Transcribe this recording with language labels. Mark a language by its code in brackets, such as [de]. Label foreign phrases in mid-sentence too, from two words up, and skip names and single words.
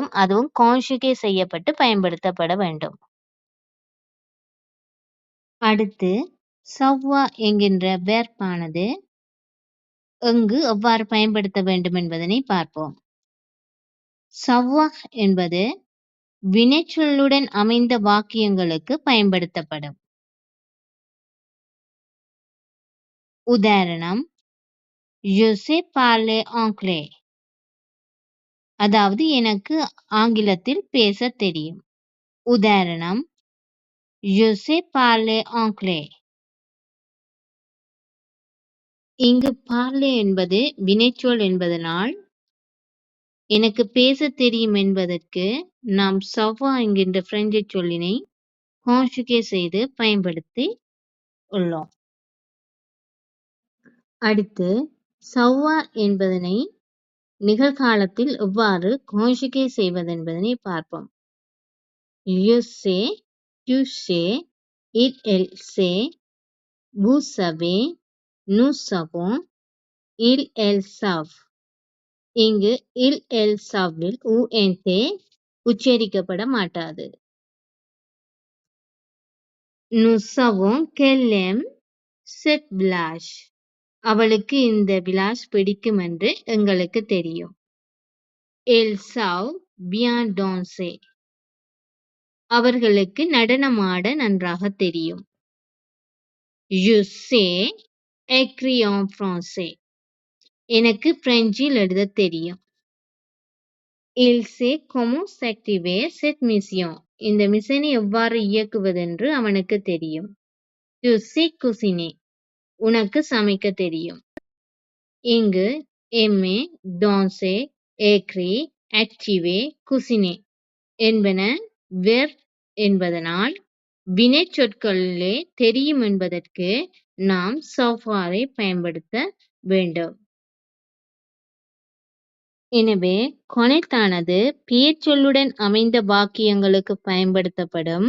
[ta] அதுவும் கான்ஜுகே செய்யப்பட்டு பயன்படுத்தப்பட வேண்டும். அடுத்து சவ்வா என்கின்ற verb-ஆனது எங்கு எவ்வாறு பயன்படுத்த வேண்டும் என்பதனை பார்ப்போம். சவ்வா என்பது வினைச்சொல்லுடன் அமைந்த வாக்கியங்களுக்கு பயன்படுத்தப்படும். [fr] உதாரணம் Je sais parler anglais. [ta] அதாவது எனக்கு ஆங்கிலத்தில் பேச தெரியும். [fr] உதாரணம் Je sais parler anglais. [ta] இங்கு parler என்பது வினைச்சொல் என்பதனால் எனக்கு பேசத் தெரியும் என்பதற்கு நாம் savoir என்கின்ற பிரெஞ்சு சொல்லினை conjugate செய்து பயன்படுத்தி உள்ளோம். அடுத்து savoir என்பதனை நிகழ்காலத்தில் எவ்வாறு conjugate செய்வதென்பதனை பார்ப்போம். [fr] Je sais, tu sais, elle sait, vous savez, nous savons, elles savent. [ta] இங்கு [fr] elles savent [ta] UNT உச்சரிக்கப்பட மாட்டாது. [fr] Nous savons qu'elle aime cette blague. [ta] அவளுக்கு இந்த விலாஸ் பிடிக்கும் என்று எங்களுக்கு தெரியும். [fr] Elles savent bien danser. [ta] அவர்களுக்கு நடனமாட நன்றாக தெரியும். [fr] Je sais écrire en français. [ta] எனக்கு பிரெஞ்சில் எழுதத் தெரியும். [fr] Il sait comment s'activer cette mission. [ta] இந்த மிஷனை எவ்வாறு இயக்குவதென்று அவனுக்கு தெரியும். [fr] Tu sais cuisiner. [ta] உனக்கு சமைக்க தெரியும். இங்கு [fr] aimer, danser, écrire, activer, cuisiner [ta] என்பன verb என்பதனால் வினைச் சொற்களிலே தெரியும் என்பதற்கு நாம் savoir-ஐ பயன்படுத்த வேண்டும். எனவே connaître ஆனது பெயர்ச்சொல்லுடன் அமைந்த வாக்கியங்களுக்கு பயன்படுத்தப்படும்.